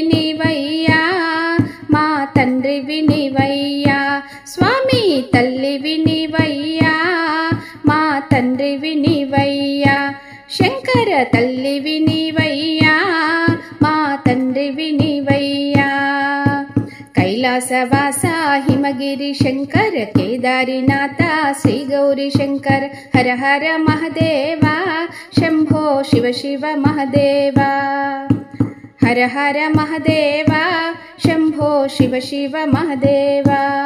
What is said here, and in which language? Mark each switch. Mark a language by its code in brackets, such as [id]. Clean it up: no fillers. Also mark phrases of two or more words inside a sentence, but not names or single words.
[te] నీవయ్యా మా తండ్రివి నీవయ్యా స్వామి తల్లివి నీవయ్యా మా తండ్రివి నీవయ్యా శంకర తల్లివి నీవయ్యా మా తండ్రివి నీవయ్యా [sa] कैलासवासा हिमगिरी शंकर केदारीनाथ श्री गौरी शंकर हर हर महादेवा शंभो शिव शिव महादेवा हर हर महादेवा शंभो शिव शिव महादेवा